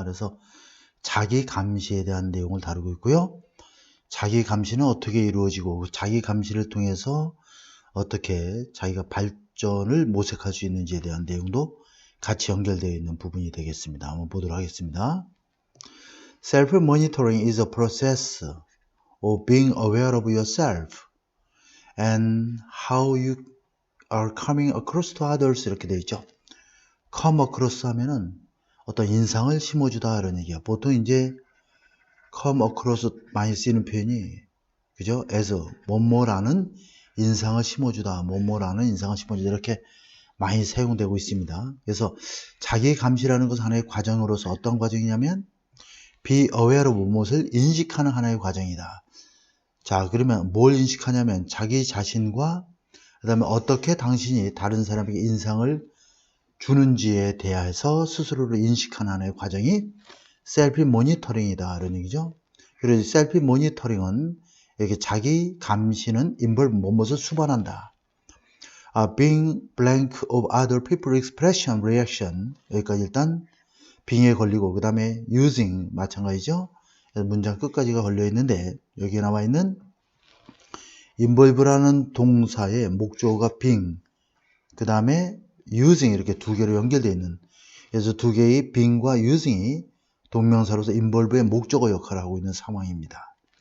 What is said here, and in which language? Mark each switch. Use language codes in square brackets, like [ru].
[ko] 그래서 자기 감시에 대한 내용을 다루고 있고요. 자기 감시는 어떻게 이루어지고 자기 감시를 통해서 어떻게 자기가 발전을 모색할 수 있는지에 대한 내용도 같이 연결되어 있는 부분이 되겠습니다. 한번 보도록 하겠습니다. [en] Self-monitoring is a process of being aware of yourself and how you are coming across to others [ko] 이렇게 되어 있죠. come across 하면은 어떤 인상을 심어주다 이런 얘기야. 보통 이제 come across 많이 쓰이는 표현이 그죠? as 뭐뭐라는 인상을 심어주다, 뭐뭐라는 인상을 심어주다 이렇게 많이 사용되고 있습니다. 그래서 자기 감시라는 것은 하나의 과정으로서 어떤 과정이냐면 be aware of 무엇을 인식하는 하나의 과정이다. 자, 그러면 뭘 인식하냐면 자기 자신과 그 다음에 어떻게 당신이 다른 사람에게 인상을 주는지에 대해서 스스로를 인식하는 하나의 과정이 셀프 모니터링이다 이런 얘기죠. 그래서 셀프 모니터링은 이렇게 자기 감시는 involve 무엇을 수반한다. [en] being blank of other people's expression, reaction [ko] 여기까지 일단 being에 걸리고 그 다음에 using 마찬가지죠. 문장 끝까지가 걸려 있는데 여기에 나와 있는 involve라는 동사의 목적어가 being 그 다음에 using 이렇게 두 개로 연결되어 있는 그래서 두 개의 being과 using이 동명사로서 involve의 목적어 역할을 하고 있는 상황입니다.